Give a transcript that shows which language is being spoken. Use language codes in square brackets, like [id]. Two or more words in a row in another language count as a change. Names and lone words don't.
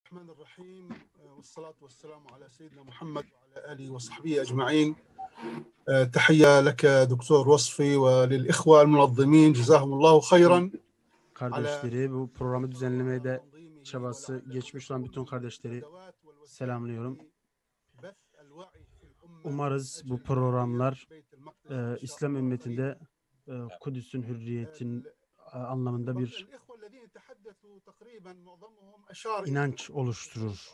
[ar] الرحمن الرحيم والصلاة والسلام على سيدنا محمد وعلى آله وصحبه أجمعين. تحية لك دكتور وصفي وللإخوة المنظمين جزاهم الله خيرا. [tr] Kardeşleri, bu programı düzenlemeye de çabası geçmiş olan bütün kardeşleri selamlıyorum. Umarız bu programlar İslam ümmetinde Kudüs'ün hürriyetin anlamında bir inanç oluşturur.